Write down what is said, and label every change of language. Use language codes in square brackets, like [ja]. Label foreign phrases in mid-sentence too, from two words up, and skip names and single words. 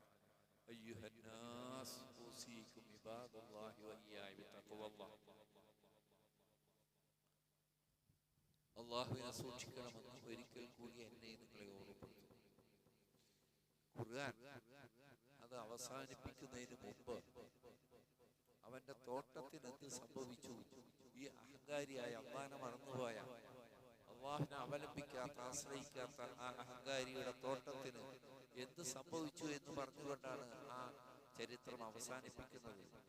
[ar] أيها الناس أوصيكم عباد الله وإياي بتقوى الله. [ml] അല്ലാഹുവിനെ സൂക്ഷിക്കണമെന്ന് ഒരിക്കൽ കൂടി എന്നെ നിങ്ങളെ ഓർമ്മപ്പെടുത്തുന്നു. ഖുർആൻ അത് അവസാനിപ്പിക്കുന്നതിന് മുമ്പ് അവന്റെ തോട്ടത്തിന് എന്ത് സംഭവിച്ചു, ഈ അഹങ്കാരിയായ അള്ളാനെ മറന്നുപോയ, അള്ളാഹിനെ അവലംബിക്കാത്ത ആശ്രയിക്കാത്ത ആ അഹങ്കാരിയുടെ തോട്ടത്തിന് എന്ത് സംഭവിച്ചു എന്ന് പറഞ്ഞുകൊണ്ടാണ് ആ ചരിത്രം അവസാനിപ്പിക്കുന്നത്.